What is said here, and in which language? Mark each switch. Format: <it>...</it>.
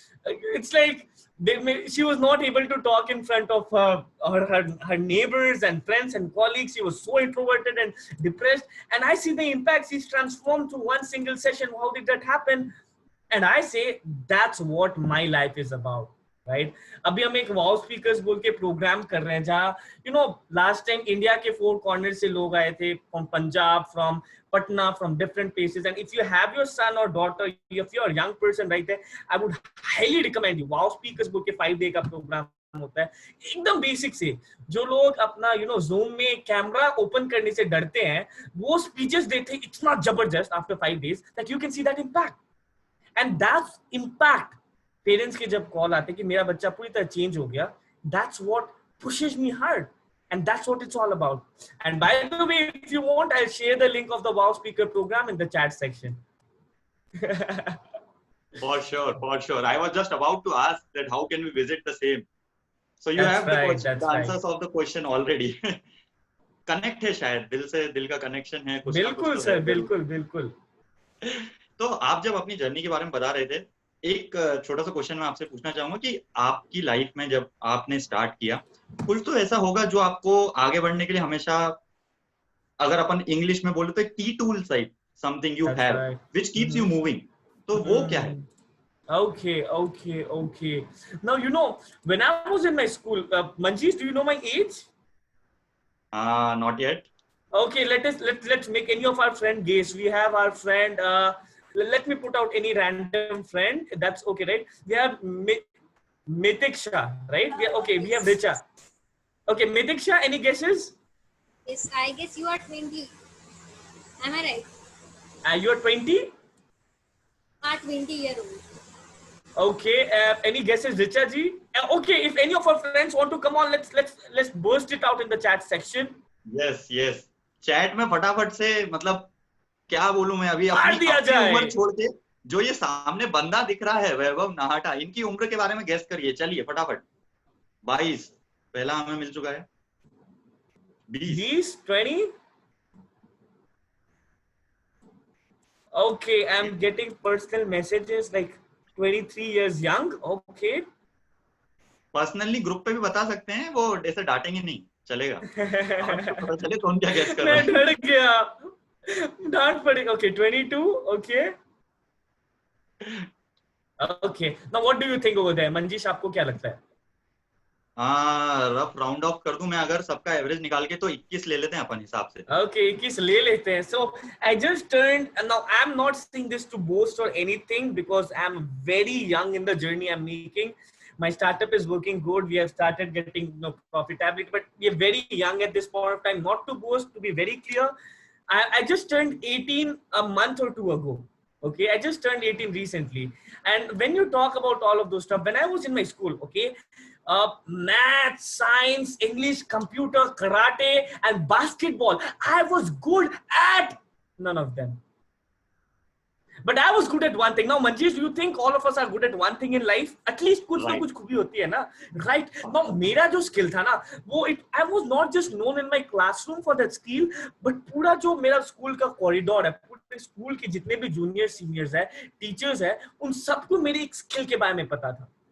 <en>it's like she was not able to talk in front of her neighbors and friends and colleagues. She was so introverted and depressed. And I see the impact. She's transformed to one single session. How did that happen? And I say, that's what my life is about. Right</en> <hi>अभी हम एक wow speakers बोल के programme कर रहे हैं जहाँ you know last time India के 4 कॉर्नर से लोग आए थे</hi> <en>From Punjab from Patna from different places, and if you have your son or daughter, if you're a young person right there, I would highly recommend you.</en> <hi>Wow Speakers बोल के 5 day का programme होता है एकदम बेसिक से. जो लोग अपना यू नो Zoom में कैमरा ओपन करने से डरते हैं वो स्पीचेस देते हैं इतना जबरदस्त after 5 days</hi> <en>that you can see that impact.</en> <hi>And that impact parents के जब कॉल आते कि मेरा बच्चा पूरी तरह चेंज हो गया,</hi> <en>that's what pushes me hard. And that's what it's all about. And by the way, if you want, I'll share the link of the Wow Speaker program in the chat section. For sure. I was just about to ask that how can we visit the same. So you That's have right, the answers of the question already.</en> <hi>Connect है शायद, दिल से दिल का connection है. बिल्कुल sir, बिल्कुल. तो आप जब अपनी जर्नी के बारे में बता रहे थे, एक छोटा सा क्वेश्चन मैं आपसे पूछना चाहूंगा कि आपकी लाइफ में जब आपने स्टार्ट किया, कुछ तो ऐसा होगा जो आपको आगे बढ़ने के लिए हमेशा, अगर अपन इंग्लिश में बोले तो की tool type,</hi> <en>something you have which keeps you moving,</en> <hi>तो वो क्या है?</hi> <en>Okay. Now you know when I was in my school, Manjeesh, do you know my age? Not yet. Okay, let's make any of our friend guess. We have our friend. Let me put out any random friend. That's okay, right? We have Mitiksha, right? We have Richa. Okay, Mitiksha, any guesses? Yes, I guess you are 20. Am I right? You are 20? 20-year-old. Okay, any guesses, Richa ji? Okay, if any of our friends want to come on, let's burst it out in the chat section. Yes.</en> <hi>Chat में फटाफट से, मतलब क्या बोलूं मैं, अभी अपनी उम्र छोड़ के जो ये सामने बंदा दिख रहा है वैभव नाहटा, इनकी उम्र के बारे में गेस करिए. चलिए फटाफट. 22 पहला हमें मिल चुका है. 20 20.</hi> <en>Okay, I'm getting personal messages like 23 years young. Okay.</en> <hi>Personally group पे भी बता सकते हैं, वो ऐसे डांटेंगे नहीं, चलेगा. पता चले कौन क्या गेस कर रहा है. मैं डर गया, डांट पड़ेगा. Okay, 22.</hi> <en>Okay. Now what do you think over there?</en> <hi>Manjeesh, आपको क्या लगता है? रफ राउंड ऑफ कर दूं मैं, अगर सबका एवरेज निकाल के, तो 21 ले लेते हैं अपन हिसाब से. Okay, 21 ले लेते हैं.</hi> <en>So I just turned, and now I'm not saying this to boast or anything because I'm very young in the journey I'm making. My startup is working good. We have started getting profitability, but we are very young at this point of time. Not to boast, to be very clear, I just turned 18 a month or 2 ago. Okay, I just turned 18 recently. And when you talk about all of those stuff, when I was in my school, okay, math, science, English, computer, karate, and basketball, I was good at none of them. But I was good at one thing. Now, Manjeesh, do you think all of us are good at one thing in life?</en> <hi>At least कुछ ना कुछ खूबी होती है ना, right? Now, मेरा जो skill था ना, वो</hi> <en>I was not just known in my classroom for that skill,</en> <hi>but पूरा जो मेरा school का corridor है, पूरे school के जितने भी juniors, seniors है, teachers है, उन सबको मेरी एक skill के बारे में पता था.</hi>